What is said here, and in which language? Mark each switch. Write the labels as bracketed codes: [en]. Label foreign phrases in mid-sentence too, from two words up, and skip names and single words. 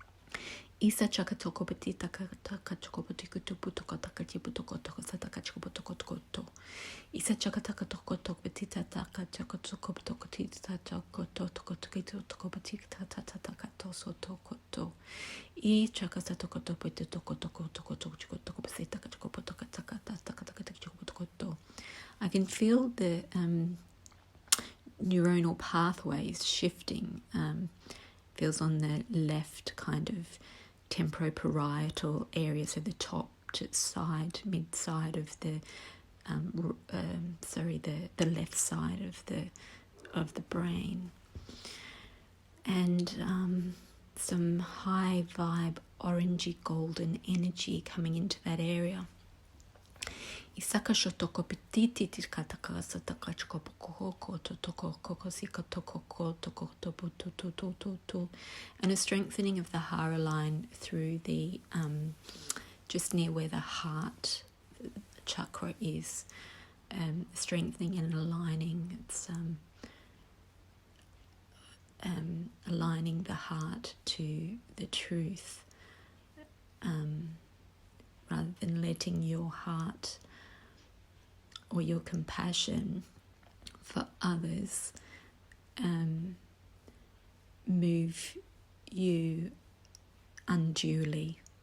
[en] Isa chaka toko pati taka taka choko pati kutu puto kota kati puto kota kota taka choko puto kota koto. Isa chaka taka toko toko pati taka choko toko puto koti taka koto toko toko pati taka taka toso toko to. I chaka sa toko toko pati toko toko toko toko choko toko pati taka choko puto taka taka taka choko puto koto. I can feel the neuronal pathways shifting. Feels on the left kind of temporoparietal area, so the top to side, mid side of the the left side of the brain, and some high vibe orangey golden energy coming into that area. Isaka shotoko petiti tikataka sataka chkopoko to toko kokosika toko toko to, and a strengthening of the hara line through the just near where the heart chakra is, strengthening and aligning. It's aligning the heart to the truth, rather than letting your heart or your compassion for others move you unduly.